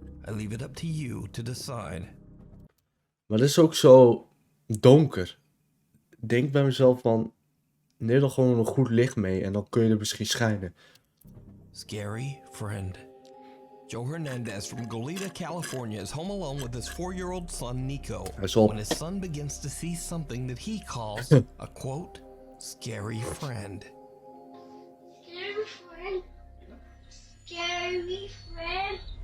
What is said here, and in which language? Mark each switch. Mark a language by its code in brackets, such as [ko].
[en] I leave it up to you to decide. [nl] Maar het is ook zo donker. Ik denk bij mezelf van. Neem dan gewoon een goed licht mee en dan kun je er misschien schijnen. [en] Scary friend. Joe Hernandez from Goleta, California is home alone with his 4-year-old son Nico when his son begins to see something that he calls a quote, scary friend. Scary friend. Scary friend.